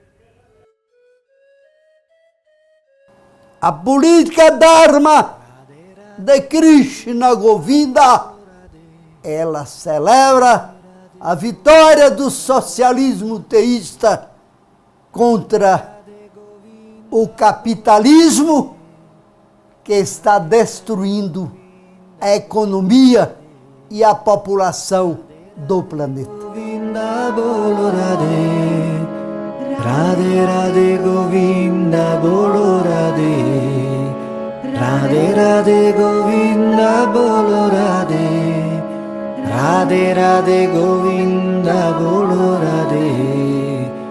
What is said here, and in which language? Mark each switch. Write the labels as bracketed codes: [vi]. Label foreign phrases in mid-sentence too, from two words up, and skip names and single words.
[pt] A política Dharma de Krishna Govinda, ela celebra a vitória do socialismo teísta contra o capitalismo que está destruindo a economia e a população do planeta. [hi] गोविंद बोलो राधे, राधे राधे गोविंद बोलो राधे, राधे राधे गोविंद बोलो राधे, राधे राधे गोविंद बोलो राधे,